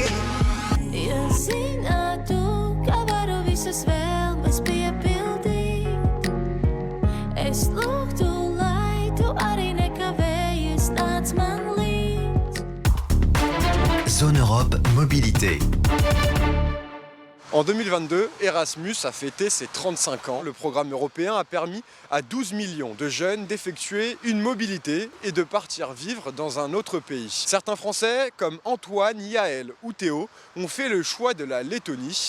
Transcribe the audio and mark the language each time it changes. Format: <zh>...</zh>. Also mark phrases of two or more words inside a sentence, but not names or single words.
<lv>Ja zinātu, ka varu visas vēlmes piepildīt, es lūgtu, lai tu arī nekavējies nāc man līdz.</lv> <fr>Zone Europe Mobilité. En 2022, Erasmus a fêté ses 35 ans. Le programme européen a permis à 12 millions de jeunes d'effectuer une mobilité et de partir vivre dans un autre pays. Certains Français, comme Antoine, Yaël ou Théo, ont fait le choix de la Lettonie.</fr>